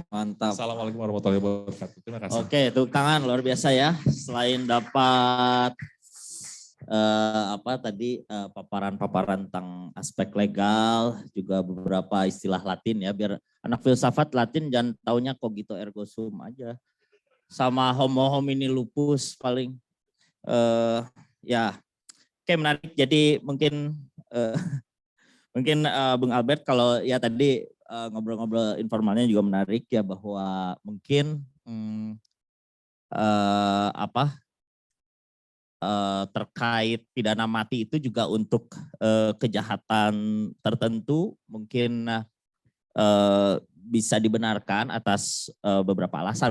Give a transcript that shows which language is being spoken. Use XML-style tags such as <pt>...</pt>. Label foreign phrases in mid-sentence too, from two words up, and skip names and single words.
<id>Mantap.</id> <ar>السلام عليكم ورحمة الله وبركاته.</ar> <id>Terima kasih. Oke, tepuk tangan luar biasa ya. Selain dapat paparan-paparan tentang aspek legal, juga beberapa istilah Latin ya, biar anak filsafat Latin jangan taunya</id> <la>cogito ergo sum</la> <id>aja.</id> <la>Sama homo homini lupus paling.</la> <id>Ya, oke, menarik. Jadi mungkin Bung Albert kalau ya tadi ngobrol-ngobrol informalnya juga menarik ya, bahwa mungkin terkait pidana mati itu juga untuk kejahatan tertentu mungkin bisa dibenarkan atas beberapa alasan.</id>